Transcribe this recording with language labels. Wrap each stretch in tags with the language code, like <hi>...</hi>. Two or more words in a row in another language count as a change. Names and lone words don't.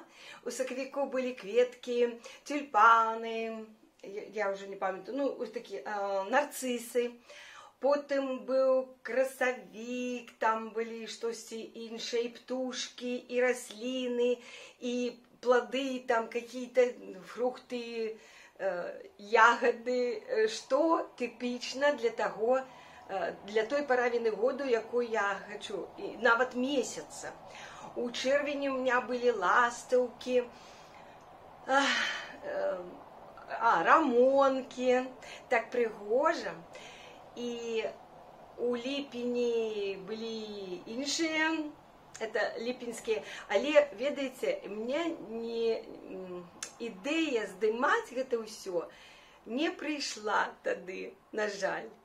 <be>У сакавіку былі кветкі, тюльпаны, я ўжо не памятаю, ну, ось такі нарцысы. Потым быў красавік, там былі штосьці іншае, і птушкі, і расліны, і плоды,</be> <ru>там какие-то фрукты, ягоды, что типично для того, для той</ru> <be>паравіны году, якую я хочу, і нават месяца. У чэрвені</be> <ru>у меня были</ru> <be>ластаўкі, рамонкі, так прыгожа. І у ліпені былі іншыя, это ліпенскія, але, ведаеце, мне ідэя здымаць гэта ўсё не прыйшла тады, на жаль.</be>